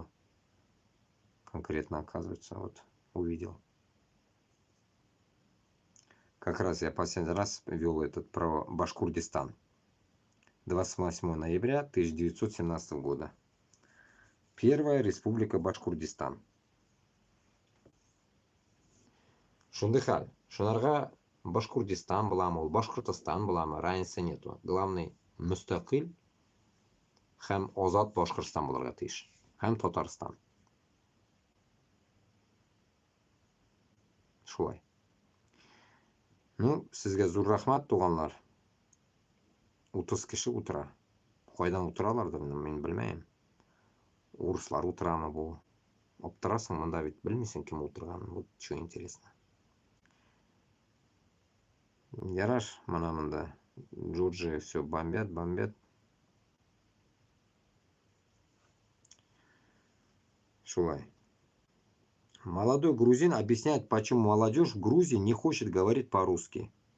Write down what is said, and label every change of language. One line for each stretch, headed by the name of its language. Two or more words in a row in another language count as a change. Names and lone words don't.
Russian: Конкретно, оказывается, вот увидел. Как раз я последний раз вел этот про Башкортостан. 28 ноября 1917 года. Первая республика Башкортостан.
Tatar: Шундыхаль. Шунарга Башкортостан буламы, ул Башкортостан буламы,
Russian: разницы нету.
Tatar: Главный мустақил һәм азат Башкортостан булырга тиеш. Һәм Татарстан. Шулай. Ну, сезгә зур рәхмәт, туганнар. 30 кеше утыра. Кайдан утыралардыр, мин белмәйм. Урыслар утырамы бу? Аптырасың, монда бит белмисең кем утырганын.
Russian: Вот что интересно.
Tatar: Яраш, мана монда Джорджи
Russian: все бомбят.
Tatar: Шулай.
Russian: Молодой грузин объясняет, почему молодежь в Грузии не хочет говорить по-русски.